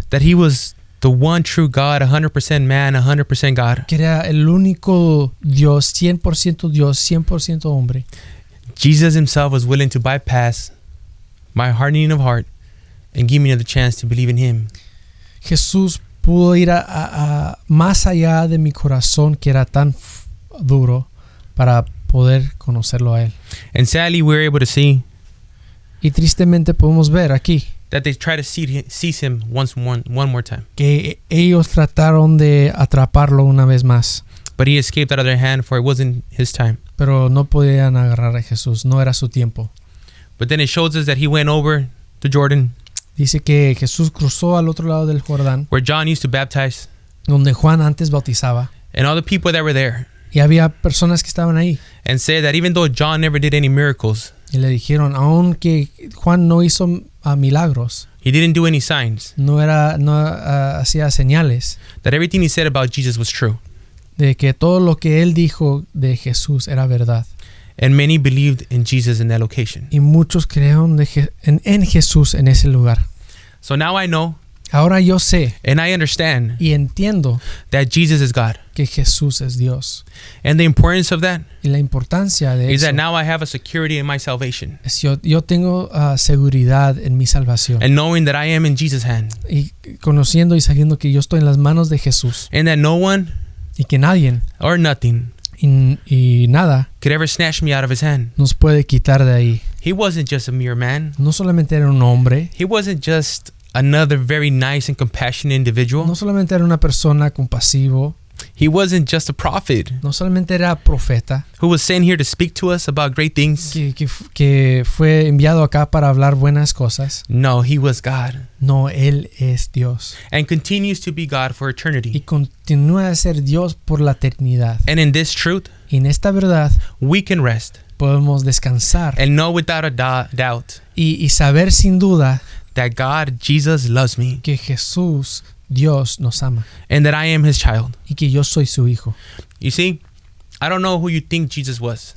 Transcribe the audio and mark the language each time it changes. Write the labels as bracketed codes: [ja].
[en] that he was the one true God, 100% man, 100% God, [es] que era el único Dios, 100% hombre, [en] Jesus himself was willing to bypass my hardening of heart and give me the chance to believe in him. [es] Jesús pudo ir a más allá de mi corazón, que era tan duro, para poder conocerlo a él. [en] And sadly, we were able to see [es] Y tristemente podemos ver aquí [en] that they try to seize him one more time. [es] que ellos trataron de atraparlo una vez más, [en] But he escaped out of their hand, for it wasn't his time. [es] pero no podían agarrar a Jesús, no era su tiempo. [en] But then it shows us that he went over to Jordan, [es] Dice que Jesús cruzó al otro lado del Jordán, [en] where John used to baptize, [es] donde Juan antes bautizaba, [en] and all the people that were there, [es] y había personas que estaban ahí [en] and said that even though John never did any miracles, [es] y le dijeron, aunque Juan no hizo milagros, [en] he didn't do any signs, [es] no hacía señales, [en] that everything he said about Jesus was true. [es] de que todo lo que él dijo de Jesús era verdad. [en] And many believed in Jesus in that location. [es] Y muchos creyeron en Jesús en ese lugar. [en] So now I know [es] Ahora yo sé [en] and I understand [es] y entiendo [en] that Jesus is God. [es] que Jesús es Dios. [en] And the importance of that [es] Y la importancia de [en] is [es] eso [en] that now I have a security in my salvation. [es] es yo tengo seguridad en mi salvación. [en] And knowing that I am in Jesus' hand. [es] Y conociendo y sabiendo que yo estoy en las manos de Jesús. [en] And that no one [es] Y que nadie [en] or nothing [es] y nada [en] could ever snatch me out of his hand. [es] nos puede quitar de ahí. [en] He wasn't just a mere man. [es] No solamente era un hombre, [en] He wasn't just another very nice and compassionate individual. [es] no solamente era una persona compasivo, [en] He wasn't just a prophet [es] no solamente era profeta, [en] who was sent here to speak to us about great things. [es] que fue enviado acá para hablar buenas cosas. [en] No, he was God [es] No, Él es Dios. [en] and continues to be God for [es] Y [en] eternity. [es] continúa a ser Dios por la eternidad. [en] And in this truth, [es] Y en esta verdad [en] we can rest [es] podemos descansar [en] and know without a doubt [es] y saber sin duda [en] that God, Jesus, loves me [es] que Jesús, Dios, nos ama. [en] and that I am his child. [es] Y que yo soy su hijo. [en] You see, I don't know who you think Jesus was.